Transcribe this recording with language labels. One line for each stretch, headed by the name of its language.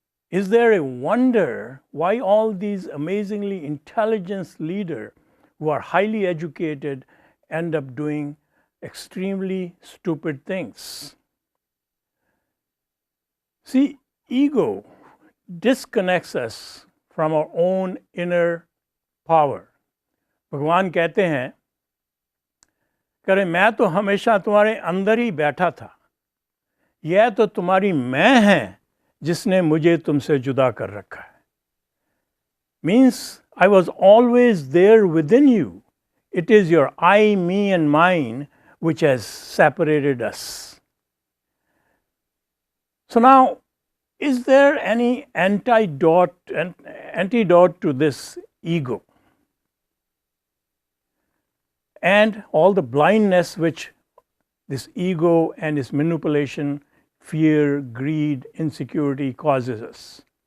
English: Is there a wonder why all these amazingly intelligent leaders who are highly educated end up doing extremely stupid things? See, ego disconnects us from our own inner power.
Hindi: भगवान कहते हैं करे मैं तो हमेशा तुम्हारे अंदर ही बैठा था, यह तो तुम्हारी मैं है जिसने मुझे तुमसे जुदा कर रखा है.
English: means I was always there within you. It is your I, me, and mine which has separated us. So now, is there any antidote to this ego and all the blindness which this ego and its manipulation, fear, greed, insecurity causes us?